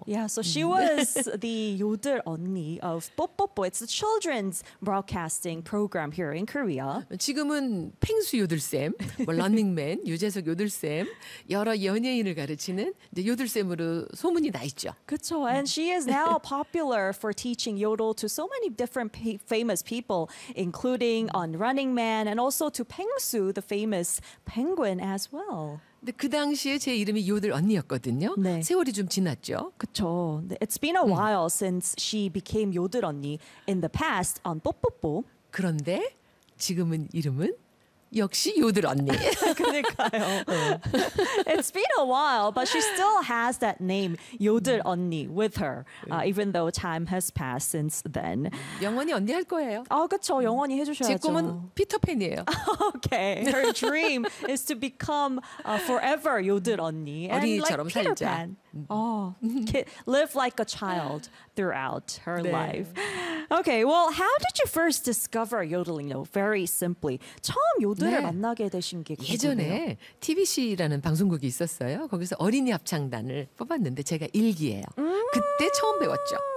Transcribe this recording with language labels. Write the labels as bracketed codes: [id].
[en] Yeah, so she was the 요들 언니 of 뽀뽀뽀. It's the children's broadcasting program here in Korea. [ko] 지금은 펭수 요들쌤, 뭐 런닝맨, 유재석 요들쌤, 여러 연예인을 가르치는 이제 요들쌤으로 소문이 나 있죠. 그렇죠. [en] And she is now popular for teaching yodel to so many different famous people, including on Running Man and also to 펭수, the famous penguin as well. [ko] 근데 그 당시에 제 이름이 요들 언니였거든요. 네. 세월이 좀 지났죠. 그렇죠. [en] It's been a while since she became 요들 언니 in the past on 뽀뽀뽀. [ko] 그런데 지금은 이름은 역시 요들 언니. 그러니까요. 네. [en] It's been a while, but she still has that name 요들 언니 with her, even though time has passed since then. [ko] 영원히 언니 할 거예요. 아 그렇죠. 영원히 해주셔야죠. 제 꿈은 피터팬이에요. [en] Okay, her dream is to become forever 요들 언니. [ko] 어린이처럼 [en] like [ko] 살자. [en] Pan. Oh, live like a child throughout her 네. life. Okay, well, how did you first discover yodeling? Though, very simply, [ko] 처음 요들을 네. 만나게 되신 게 예전에 TBC라는 방송국이 있었어요. 거기서 어린이 합창단을 뽑았는데 제가 1기예요. 그때 처음 배웠죠.